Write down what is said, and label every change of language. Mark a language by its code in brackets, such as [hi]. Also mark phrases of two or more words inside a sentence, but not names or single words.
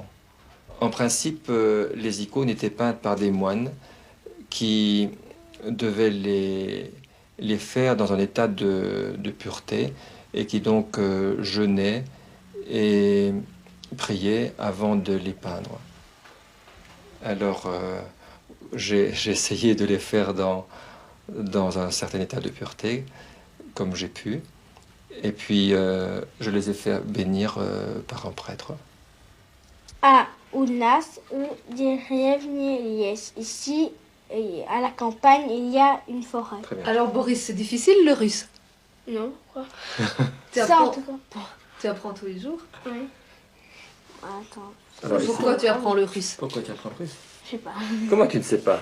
[fr] En principe, les icônes étaient peintes par des moines qui devaient les faire dans un état de pureté et qui donc jeûnaient et priaient avant de les peindre. Alors, j'ai essayé de les faire dans un certain état de pureté, comme j'ai pu. Et puis, je les ai fait bénir par un prêtre. [ru] У нас в деревне есть. [fr] Ici, à la campagne, il y a une forêt. Alors Boris, c'est difficile le russe? Non, quoi. Tu Ça, en apprends, tout cas. tu apprends tous les jours? Oui. Attends, Alors, Pourquoi tu apprends le russe? Pourquoi tu apprends russe? je sais pas. Comment tu ne sais pas?